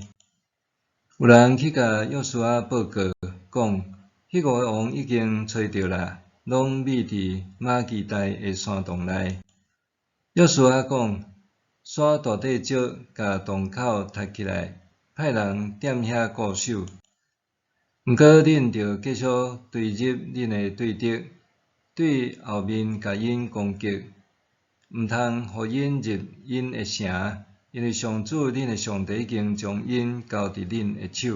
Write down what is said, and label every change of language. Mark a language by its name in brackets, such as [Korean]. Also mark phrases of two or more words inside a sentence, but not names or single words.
[Min Nan Chinese] 有人去甲约书亚报告，讲迄5个王已经找着啦，拢匿伫马基大的山洞内。约书亚讲，刷大地石甲洞口踢起来，派人踮遐固守。毋过恁着继续追入恁的对敌，对后面甲因攻击，毋通互因入因的城，因为上主恁的上帝已经将因交伫恁的手。